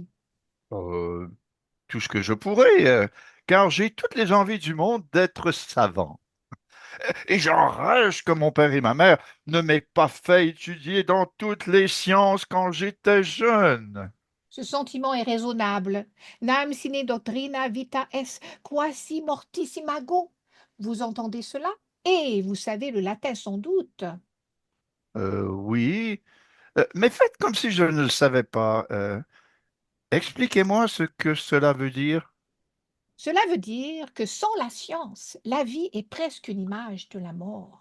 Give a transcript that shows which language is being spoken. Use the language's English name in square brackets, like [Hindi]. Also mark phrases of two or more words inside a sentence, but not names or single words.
[French] Euh, tout ce que je pourrais, car j'ai toutes les envies du monde d'être savant. Et j'enrage que mon père et ma mère ne m'aient pas fait étudier dans toutes les sciences quand j'étais jeune. Ce sentiment est raisonnable. [Latin] Nam sine doctrina vita est quasi mortis imago. [French] Vous entendez cela? Et vous savez le latin sans doute. Oui, mais faites comme si je ne le savais pas. Expliquez-moi ce que cela veut dire. Cela veut dire que sans la science, la vie est presque une image de la mort.